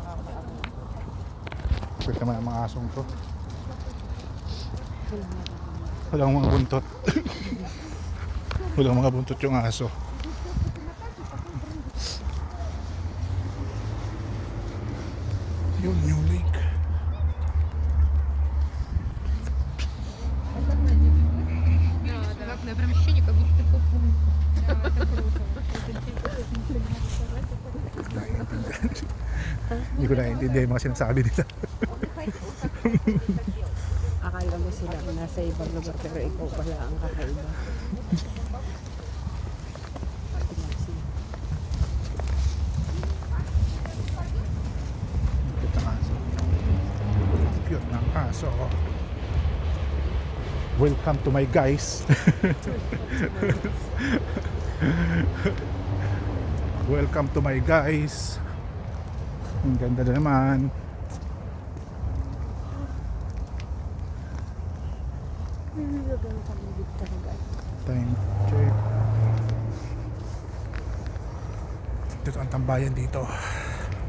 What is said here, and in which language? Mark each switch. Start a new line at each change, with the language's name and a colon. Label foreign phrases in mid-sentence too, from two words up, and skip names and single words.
Filipino: Pwede naman ang mga asong to. Walang mga buntot. Walang mga buntot yung aso. Yun yung lake.
Russian: Прям ощущение, как будто ты попал.
Filipino: Hindi ko naiintindihan yung mga sinasabi nila. Akala mo sila nasa ibang lugar pero ikaw pala ang kakaiba. Cute ng aso. Cute ng aso.
English: Welcome to my guys. Welcome to my guys.
Filipino: Ang ganda na naman.
English: Time check.
Filipino: Dito ang tambayan dito.